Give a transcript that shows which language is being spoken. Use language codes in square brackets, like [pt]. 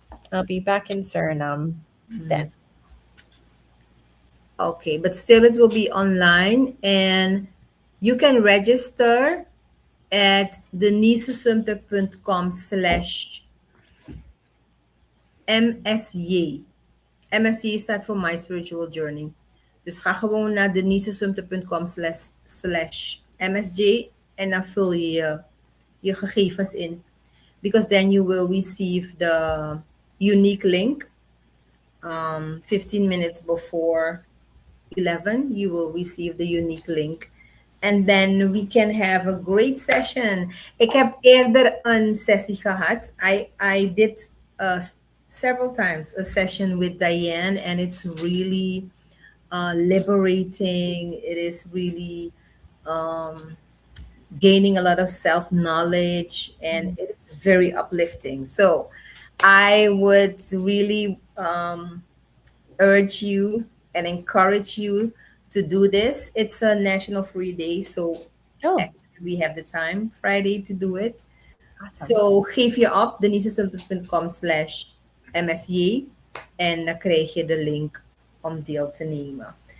[en] I'll be back in Suriname then. Okay, but still it will be online, and you can register at denisesumter.com/MSJ. [nl] MSJ staat voor My Spiritual Journey. Dus ga gewoon naar denisesumter.com/MSJ en dan vul je je gegevens in. [en] Because then you will receive the unique link 15 minutes before 11, you will receive the unique link. And then we can have a great session. [nl] Ik heb eerder een sessie gehad. [en] I did several times a session with Diane, and it's really liberating. It is really gaining a lot of self-knowledge, and it's very uplifting. So I would really urge you and encourage you to do this. It's a national free day, so actually we have the time Friday to do it. Awesome. [nl] So geef je op denisesumter.com/MSJ en dan krijg je de link om deel te nemen.